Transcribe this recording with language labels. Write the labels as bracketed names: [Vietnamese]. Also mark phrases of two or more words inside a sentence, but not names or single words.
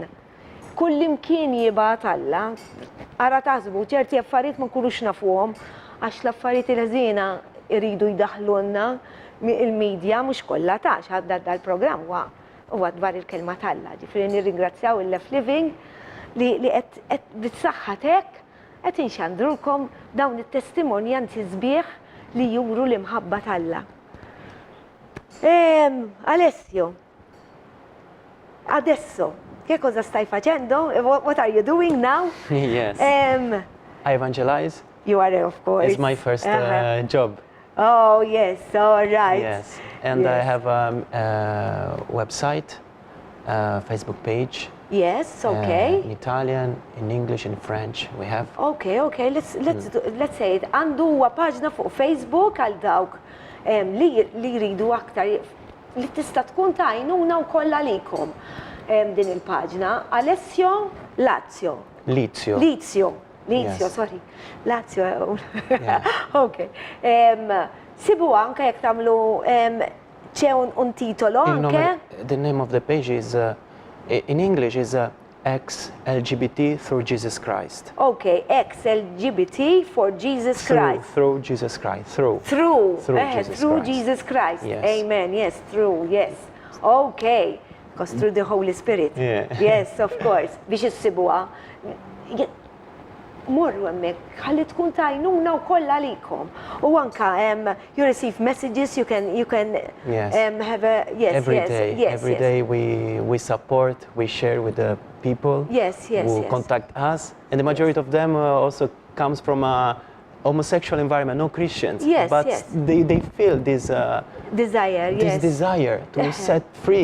[Maltese] Kullimkien jibgħat Alla. Ara taħsbu ċerti affarijiet ma nkunux nafuhom għax l-affarijiet il-ħżiena iridu jdaħħlulna il-medja mhux kollha tax ħaddar dal-programm huwa dwar il-kelma tal-Alla. Ġifieri nirringrazzjaw il-Left Living li qed bitsaħħat hekk qed inxandrulkom dawn it-testimonjanzi sbieħ li juru l-imħabba tal-Alla. [Italian] Alessio, adesso, che cosa stai facendo? [English] What are you doing now? Yes. I evangelize. You are, of course. It's my first job. Oh, yes, all right. Yes, and I have a website, Facebook page. Yes, okay. In Italian, in English, in French, we have. Okay, let's say it. [Maltese] Għandu huwa paġna fuq Facebook għal dawk li jridu aktar li tista' tkun ta' għajnuna wkoll għalikom din il-paġna. Alessio Lazio. Lizio, [English] yes. Sorry. Lazio. Yeah. [Maltese] Okay. Sibu anke jekk tagħmlu [Italian] c'è un titolo anche. [English] The name of the page is in English is X-LGBT through Jesus Christ. Okay, X-LGBT for Jesus Christ. Through Jesus Christ. Through Jesus Christ. Yes. Amen. Yes, through. Yes. Okay. Because through the Holy Spirit. Yeah. Yes, of course. [Maltese] Biex issibuha. morru hemmhekk ħalli tkun tajnuna wkoll għalikom. U anka [English] you receive messages, you can Yes. have a Every day we support, we share with the people who contact us, and the majority of them also comes from a homosexual environment, no Christians, but they feel this desire to set free.